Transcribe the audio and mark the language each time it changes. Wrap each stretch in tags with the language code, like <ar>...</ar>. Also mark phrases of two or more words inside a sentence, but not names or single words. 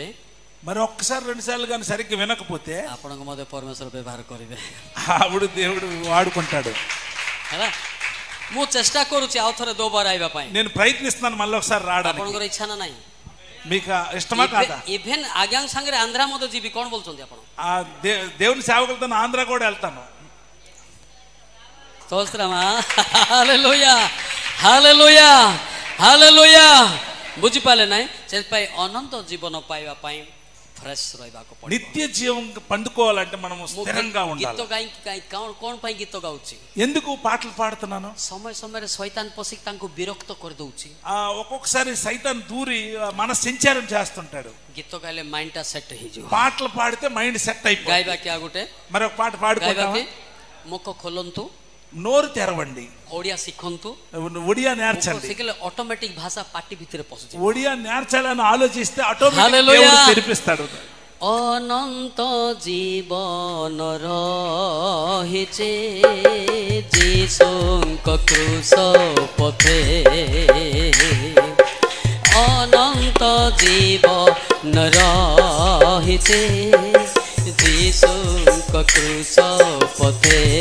<te>మరి ఒక్కసారి రెండు సార్లు కానీ సరిగ్గా వినకపోతే</te> <or>ଆପଣଙ୍କ ମଧ୍ୟ ପରମେଶ୍ୱର ବ୍ୟବହାର କରିବେ.</or> <te>అప్పుడు దేవుడు వాడుకుంటాడు.</te> <or>ହେଲା, ମୁଁ ଚେଷ୍ଟା କରୁଛି ଆଉ ଥରେ ଦୋବାର ଆଇବା ପାଇଁ.</or> <te>నేను ప్రయత్నిస్తున్నాను మళ్ళీ ఒకసారి రావడానికి.</te> <or>ଆପଣଙ୍କର ଇଚ୍ଛା ନା ନାହିଁ?</or> <te>మీకు ఇష్టమా కాదా?</te> <or>ଇଭେନ୍ ଆଜ୍ଞାଙ୍କ ସାଙ୍ଗରେ ଆନ୍ଧ୍ରା ମଧ୍ୟ ଯିବି. କ'ଣ ବୋଲୁଛନ୍ତି ଆପଣ?</or> <te>ఆ దేవుని సేవకులతో ఆంధ్ర కూడా వెళ్తాను. స్తోత్రమా. హల్లెలూయా, హల్లెలూయా, హల్లెలూయా.</te> <or>ବୁଝିପାରିଲେ ନାହିଁ? ସେଥିପାଇଁ ଅନନ୍ତ ଜୀବନ ପାଇବା ପାଇଁ ଫ୍ରେଶ୍ ରହିବାକୁ ପଡ଼ିବ.</or> <te>నిత్య జీవం పండుకోవాలంటే మనం స్థిరంగా</te> <or>ଗୀତ</or> <te>ఉండాలి.</te> <or>ଗାଇ କ'ଣ ପାଇଁ ଗୀତ ଗାଉଛି?</or> <te>ఎందుకు పాటలు పాడుతున్నాను?</te> <or>ସମୟ ସମୟରେ ଶୈତାନ ପଶିକି ତାଙ୍କୁ ବିରକ୍ତ କରିଦଉଛି.</or> <te>ఒక్కొక్కసారి సైతాన్ దూరి మన సంచారం చేస్తుంటాడు.</te> <or>ଗୀତ ଗାଇଲେ ମାଇଣ୍ଡଟା ସେଟ୍ ହେଇଯିବ.</or> <te>పాటలు పాడితే మైండ్ సెట్ అయిపోయి.</te> <or>ଗାଇବା କି ଆଉ ଗୋଟେ</or> <te>మరి ఒక పాట</te> <or>ଗାଇବା</or> <te>పాడుకుంటామా?</te> <or>କି? ମୁଖ ଖୋଲନ୍ତୁ,</or> <te>నోరు తెరవండి,</te> <or>ଓଡ଼ିଆ ଶିଖନ୍ତୁ.</or> <te>ఒడియా నేర్చండి.</te> <or>ଶିଖିଲେ ଅଟୋମେଟିକ ଭାଷା ପାଟି ଭିତରେ ପଶୁଛି.</or> <te>ఒడియా నేర్చాలని ఆలోచిస్తే ఆటోమేటిక్ హల్లెలూయా. దేవుడు తెరిపిస్తాడు.</te> <or>ଅନନ୍ତ ଜୀବନ ରହିଛି ଯୀଶୁଙ୍କ କ୍ରୁଶ ପଥେ, ଅନନ୍ତ ଜୀବନ ରହିଛି ଯୀଶୁଙ୍କ କ୍ରୁଶ ପଥେ.</or>